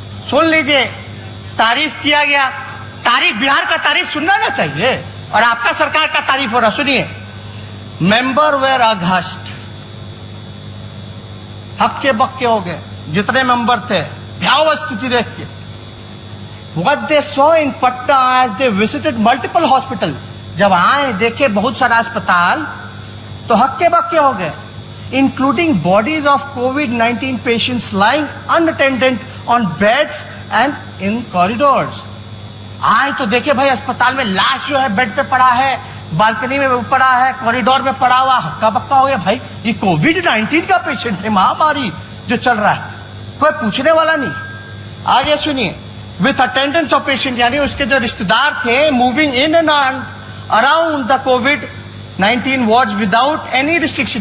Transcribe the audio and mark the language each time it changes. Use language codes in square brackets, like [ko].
[hi] सुन लीजिए, तारीफ किया गया। तारीफ, बिहार का तारीफ सुनना ना चाहिए, और आपका सरकार का तारीफ हो रहा। सुनिए, [en] member were aghast, [hi] हक्के बक्के हो गए जितने मेंबर थे भयावह स्थिति देख के। [en] What they saw in Patna as they visited multiple hospitals, [hi] जब आए देखे बहुत सारा अस्पताल तो हक्के बक्के हो गए, [en] including bodies of COVID-19 patients lying unattended on beds and in corridors। [hi] आए तो देखे भाई अस्पताल में लाश जो है बेड पे पड़ा है, बालकनी में पड़ा है, कॉरिडोर में पड़ा हुआ, हक्का बक्का हो गया। भाई ये कोविड-19 का पेशेंट है, महामारी जो चल रहा है, कोई पूछने वाला नहीं। आगे सुनिए, [en] with attendance of patient, [hi] यानी उसके जो रिश्तेदार थे, [en] Moving in and around the covid ward without any restriction.